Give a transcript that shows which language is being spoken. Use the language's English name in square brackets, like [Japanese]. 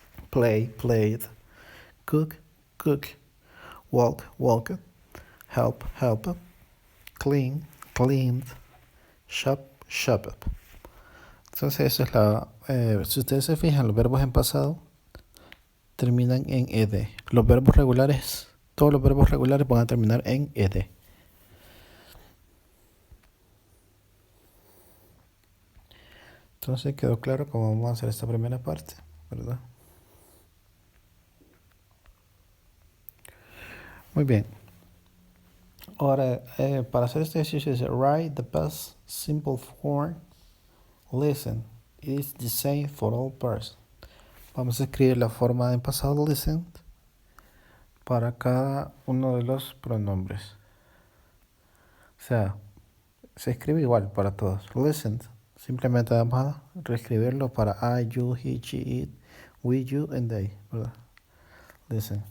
[English] Play, played, cook, cooked, walk, walked, help, helped, clean, cleaned, shop, shopped. [Spanish] Entonces eso es si ustedes se fijan, los verbos en pasado terminan en ed. Los verbos regulares, todos los verbos regulares van a terminar en ed. Entonces quedó claro cómo vamos a hacer esta primera parte, ¿verdad? Muy bien. Ahora, para hacer este ejercicio dice, [English] write the past simple form, listen. It is the same for all persons. [Spanish] Vamos a escribir la forma en pasado listen para cada uno de los pronombres. O sea, se escribe igual para todos. Listen, simplemente vamos a reescribirlo para [English] I, you, he, she, it, we, you, and they, [Spanish] ¿verdad? Listen.